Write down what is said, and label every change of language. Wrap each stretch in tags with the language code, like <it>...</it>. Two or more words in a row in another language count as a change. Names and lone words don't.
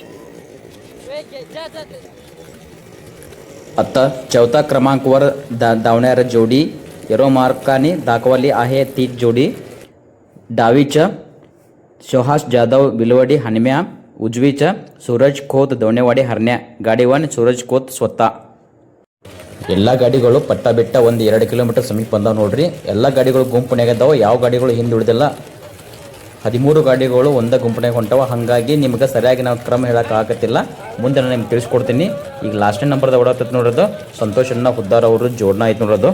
<mr>आता चौथा क्रमांकावर धावणाऱ्या जोडी एरोमार्काने दाखवली आहे ती जोडी डावीच्या सुहास जाधव बिलवडी हनम्या, उजवीच्या सूरज खोत दवणेवाडी हरण्या, गाडीवान सूरज खोत स्वतः.</mr> <kn>ಎಲ್ಲ ಗಾಡಿಗಳು ಪಟ್ಟ ಬಿಟ್ಟ ಒಂದು 2 ಕಿಲೋಮೀಟರ್ ಸಮೀಪ ಬಂದಾವ ನೋಡ್ರಿ. ಎಲ್ಲ ಗಾಡಿಗಳು ಗುಂಪುನಾಗದಾವ, ಯಾವ ಗಾಡಿಗಳು ಹಿಂದೆ ಉಳಿದಿಲ್ಲ. 13 ಗಾಡಿಗಳು ಒಂದೇ ಗುಂಪನಾಗ ಹೊಂಟವ. ಹಾಗಾಗಿ ನಿಮ್ಗೆ ಸರಿಯಾಗಿ ನಾವು ಕ್ರಮ ಹೇಳಕ್ಕೆ ಆಗತ್ತಿಲ್ಲ, ಮುಂದೆ ನಾನು ನಿಮ್ಗೆ ತಿಳಿಸ್ಕೊಡ್ತೀನಿ. ಈಗ ಲಾಸ್ಟ್ನೇ ನಂಬರ್ದ ಓಡಾತೈತೆ ನೋಡೋದು ಸಂತೋಷ್ ಅಣ್ಣ ಹುದ್ದಾರ್ ಅವರು ಜೋಡ್ನ ಆಯ್ತು ನೋಡೋದು.</kn>